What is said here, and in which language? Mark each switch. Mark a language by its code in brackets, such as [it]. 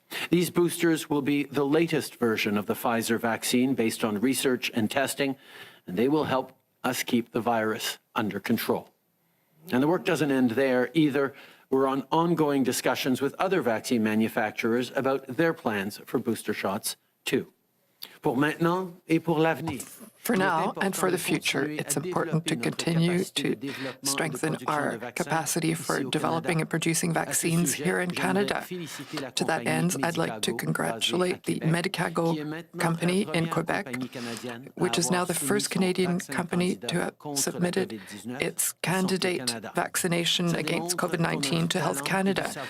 [en] These boosters will be the latest version of the Pfizer vaccine based on research and testing, and they will help us keep the virus under control. And the work doesn't end there either. We're on ongoing discussions with other vaccine manufacturers about their plans for booster shots too. [fr] Pour maintenant et pour l'avenir. [en] For now and for the future, it's important to continue to strengthen our capacity for developing and producing vaccines here in Canada. To that end, I'd like to congratulate the Medicago company in Quebec, which is now the first Canadian company to have submitted its candidate vaccination against COVID-19 to Health Canada.